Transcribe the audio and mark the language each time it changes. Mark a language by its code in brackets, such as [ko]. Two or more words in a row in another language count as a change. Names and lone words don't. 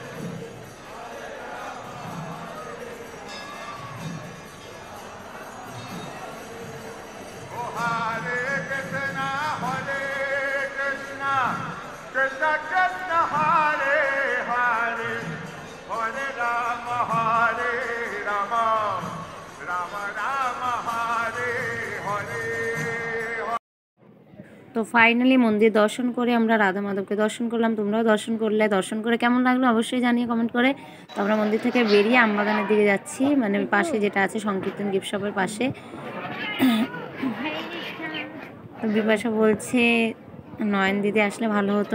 [sa] Oh, हरे कृष्ण, कृष्ण कृष्ण, हरे हरे, हरे राम, राम राम, हरे हरे. [bn] তো ফাইনালি মন্দির দর্শন করে আমরা রাধা মাধবকে দর্শন করলাম। তোমরাও দর্শন করলে, দর্শন করে কেমন লাগলো অবশ্যই জানিয়ে কমেন্ট করে। তো আমরা মন্দির থেকে বেরিয়ে আমবাগানের দিকে যাচ্ছি, মানে পাশে যেটা আছে সংকীর্তন গিফট শপের পাশে। তো বিপাশা বলছে নয়ন দিদি আসলে ভালো হতো।